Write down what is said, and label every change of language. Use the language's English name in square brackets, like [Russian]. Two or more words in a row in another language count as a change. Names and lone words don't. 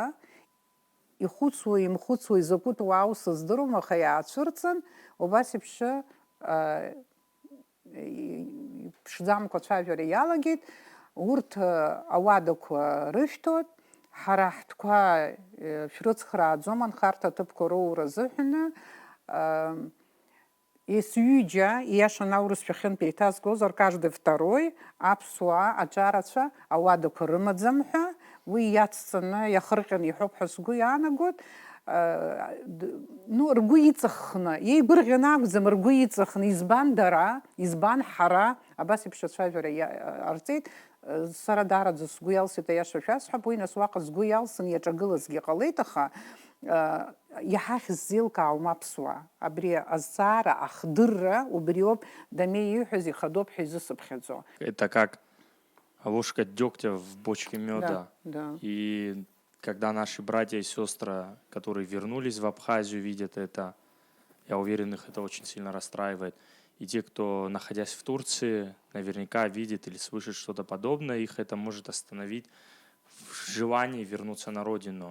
[Abkhazian] Ихәыцуа, имхәыцуа, изакәытә аус здыруам, аха иаацәырҵын, убас еиԥш ԥшӡамкәа ацәажәара иалагеит. Урҭ ауадақәа рышәҭоит, ҳара ҳтәқәа шәрыцхрааӡом анхарҭа аҭыԥқәа роура азыҳәаны. Есҩыџьа, ииашан аурысшәа хьынтә еиҭазгозар, [Russian] каждый второй [Abkhazian] аԥсуаа аҿарацәа ауадақәа рымаӡам ҳәа, уи иацҵаны иахырҟьаны иҳәоуп ҳәа сгәы иаанагоит. Ргәы иҵаххны, иеигәырӷьаны акәӡам, ргәы иҵаххны, избан дара, избан ҳара, абас еиԥш ацәажәара ҟарҵеит. Сара даараӡа сгәы иалсит, аиаша шәасҳәап, уи нас уаҟа сгәы иалсын иаҿагылазгьы ҟалеит, аха иҳахьыз зеилкаауам аԥсуаа. Абри азҵаара, ахдырра, убриоуп Дамеи ииҳәаз ихадоуп ҳәа изысыԥхьаӡо. [Russian] Это как ложка дегтя в бочке меда. Да. И когда наши братья и сестры, которые вернулись в Абхазию, видят это, я уверен, их это очень сильно расстраивает. И те, кто, находясь в Турции, наверняка видит или слышит что-то подобное, их это может остановить в желании вернуться на родину.